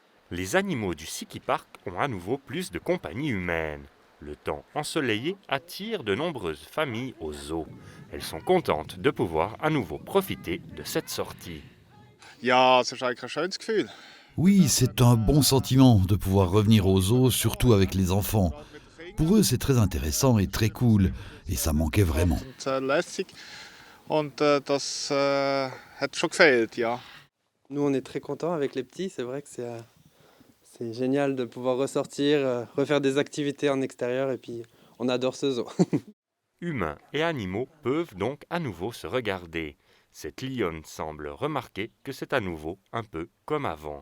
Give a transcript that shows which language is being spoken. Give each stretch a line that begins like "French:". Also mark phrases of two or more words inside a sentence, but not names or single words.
French: Les animaux du Ski Park ont à nouveau plus de compagnie humaine. Le temps ensoleillé attire de nombreuses familles au zoo. Elles sont contentes de pouvoir à nouveau profiter de cette sortie.
German: Ja, es ist eigentlich ein schönes Gefühl.
French: Oui, c'est un bon sentiment de pouvoir revenir au zoo, surtout avec les enfants. Pour eux, c'est très intéressant et très cool, et ça manquait vraiment.
German: Und lässig. Und das hat schon gefehlt, ja.
French: Nous, on est très contents avec les petits. C'est vrai que c'est génial de pouvoir ressortir, refaire des activités en extérieur et puis on adore ce zoo. Humains et animaux peuvent donc à nouveau se regarder. Cette lionne semble remarquer que c'est à nouveau un peu comme avant.